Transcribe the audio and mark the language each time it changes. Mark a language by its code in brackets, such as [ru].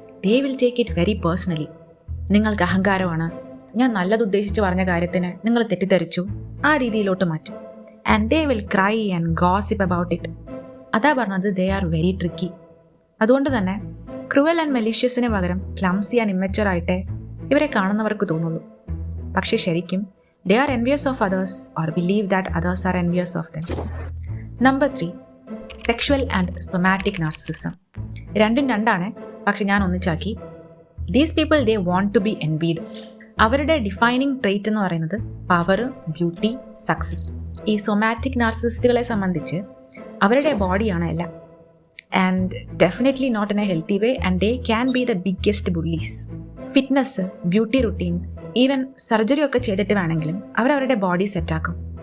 [en] They will take it very personally. [ml] നിങ്ങൾക്ക് അഹങ്കാരമാണ്, ഞാൻ നല്ലത് ഉദ്ദേശിച്ച് പറഞ്ഞ കാര്യത്തിന് നിങ്ങൾ തെറ്റിദ്ധരിച്ചു, ആ രീതിയിലോട്ട് മാറ്റും. [en] And they will cry and gossip about it. [ml] അതാ പറഞ്ഞത്, [en] They are very tricky. [ml] അതുകൊണ്ട് തന്നെ ക്രൂവൽ ആൻഡ് മെലീഷ്യസിന് പകരം ക്ലംസി ആൻഡ് ഇമ്മച്ചുവർ ആയിട്ടേ ഇവരെ കാണുന്നവർക്ക് തോന്നുള്ളൂ. പക്ഷേ ശരിക്കും [en] they are envious of others or believe that others are envious of them. Number 3, sexual and somatic narcissism. [ml] രണ്ടും രണ്ടാണ്, പക്ഷെ ഞാൻ ഒന്നിച്ചാക്കി. [en] These people, they want to be envied. [ml] അവരുടെ ഡിഫൈനിങ് ട്രേറ്റ് എന്ന് പറയുന്നത് പവർ, ബ്യൂട്ടി, സക്സസ്. ഈ സൊമാറ്റിക് നാർസിസിസ്റ്റുകളെ സംബന്ധിച്ച് അവരുടെ ബോഡിയാണ് എല്ലാം. [en] And definitely not in a healthy way, and they can be the biggest bullies. [ml] Fitness, beauty routine, even surgery ഒക്കെ ചെയ്തിട്ട് വേണമെങ്കിലും അവരവരുടെ ബോഡി സെറ്റാക്കും.